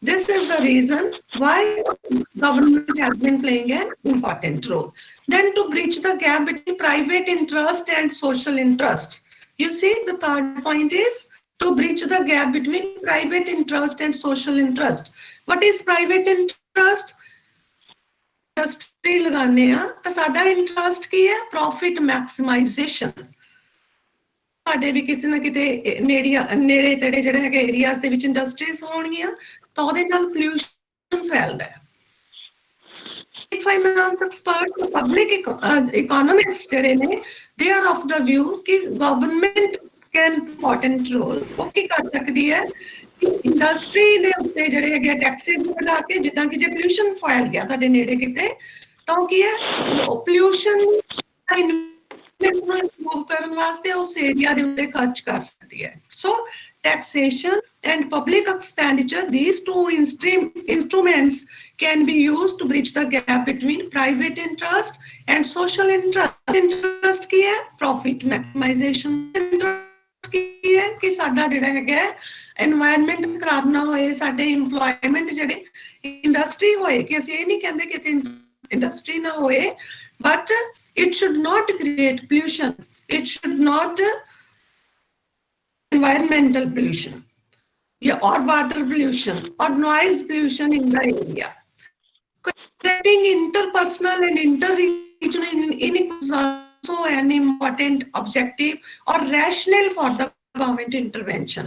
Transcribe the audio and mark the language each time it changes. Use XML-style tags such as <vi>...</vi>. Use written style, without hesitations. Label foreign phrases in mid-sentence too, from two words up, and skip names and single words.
<en>this is the reason why government has been playing an important role. Then to bridge the gap between private interest and social interest. You see, the third point is to bridge the gap between private interest and social interest. What is private interest?</en> <pa>Industry ਲਗਾਣੇ ਆ, ਤੋ ਸਾਡਾ interest ਕੀ ਹੈ</pa> <en>profit maximization.</en> <pa>ਸਾਡੇ ਵੀ ਕਿਤੇ ਨਾ ਕਿਤੇ ਨੇੜੇ ਤੇੜੇ ਜਿਹੜੇ ਹੈਗੇ ਏਰੀਆਜ਼ ਦੇ ਵਿੱਚ ਇੰਡਸਟਰੀਜ਼ ਹੋਣਗੀਆਂ ਤਾਂ ਉਹਦੇ ਨਾਲ ਪੋਲਿਊਸ਼ਨ ਫੈਲਦਾ ਹੈ</pa> <en>finance experts public economist</en> <pa>ਜਿਹੜੇ ਨੇ</pa> <en>they are of the view</en> <pa>ਕਿ</pa> <en>government can important role</en> <pa>ਉਹ ਕੀ ਕਰ ਸਕਦੀ ਹੈ ਇੰਡਸਟਰੀ ਦੇ ਉੱਤੇ ਜਿਹੜੇ ਹੈਗੇ ਟੈਕਸਿਸ ਲਗਾ ਕੇ ਜਿੱਦਾਂ ਕਿ ਜੇ ਪੋਲਿਊਸ਼ਨ ਫੈਲ ਗਿਆ ਤੁਹਾਡੇ ਨੇੜੇ ਕਿਤੇ ਤਾਂ ਉਹ ਕੀ ਹੈ ਪੋਲਿਊਸ਼ਨ ਨੂੰ improve ਕਰਨ ਵਾਸਤੇ ਉਸ ਏਰੀਆ ਦੇ ਉੱਤੇ ਖਰਚ ਕਰ ਸਕਦੀ ਹੈ</pa> <en>ਸੋ taxation and public expenditure, these two instruments can be used to bridge the gap between private interest and social interest.</en> <pa>Interest ਕੀ ਹੈ</pa> <en>profit maximization.</en> <pa>Interest ਕੀ ਹੈ ਕਿ ਸਾਡਾ ਜਿਹੜਾ ਹੈਗਾ environment ਖਰਾਬ ਨਾ ਹੋਏ ਸਾਡੇ employment ਜਿਹੜੇ industry ਹੋਏ ਕਿ ਅਸੀਂ ਇਹ ਨਹੀਂ ਕਹਿੰਦੇ ਕਿ industry ਨਾ ਹੋਏ</pa> <en>but it should not create pollution. It should not environmental pollution or water pollution or noise pollution in the area. Correcting interpersonal and interregional inequalities is also an important objective or rationale for the government intervention.</en>